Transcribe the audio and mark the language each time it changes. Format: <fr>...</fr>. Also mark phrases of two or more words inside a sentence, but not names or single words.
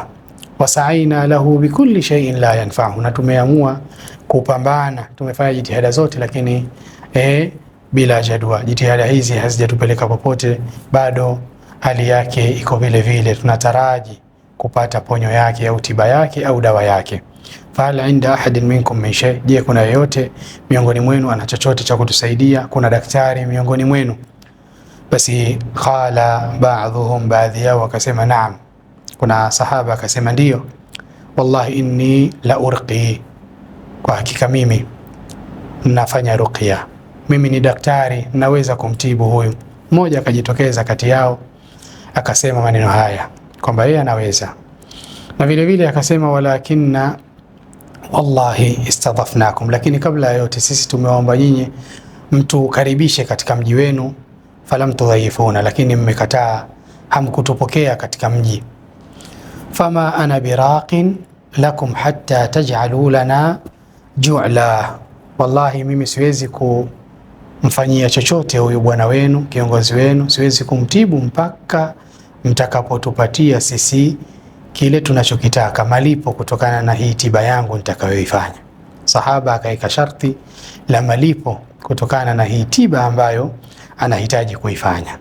<ar>وسعينا له بكل شيء لا ينفعه,</ar> <sw>na tumeamua kupambana, tumefanya jitihada zote, lakini bila jadwa, jitihada hizi hazijatupeleka popote, bado hali yake iko vile vile, tunataraji kupata ponyo yake au tiba yake au dawa yake.</sw> <ar>فهل عند أحد منكم من شيء, je,</ar> <sw>kuna yeyote miongoni mwenu ana chochote cha kutusaidia? Kuna daktari miongoni mwenu? Basi</sw> <ar>قال بعضهم,</ar> <sw>baadhi yao wakasema naam. Kuna sahaba akasema ndio,</sw> <ar>والله إني لأرقي,</ar> <sw>kwa hakika mimi nafanya ruqya, mimi ni daktari, naweza kumtibu huyu Mmoja akajitokeza kati yao akasema maneno haya kwamba yeye anaweza, na vile vile akasema</sw> <ar>ولكن والله استضفناكم,</ar> <sw>lakini kabla ya yote sisi tumewaomba nyinyi mtu karibishe katika mji wenu,</sw> <ar>فلم تضيفونا,</ar> <sw>lakini mmekataa, hamkutupokea katika mji.</sw> <ar>فما أنا براق لكم حتى تجعلوا لنا جعلا,</ar> <sw>wallahi mimi siwezi kumfanyia chochote huyu bwana wenu, kiongozi wenu, siwezi kumtibu mpaka mtakapotupatia sisi kile tunachokitaka, malipo kutokana na hii tiba yangu nitakayoifanya. Sahaba akaika sharti la malipo kutokana na hii tiba ambayo anahitaji kuifanya.</sw>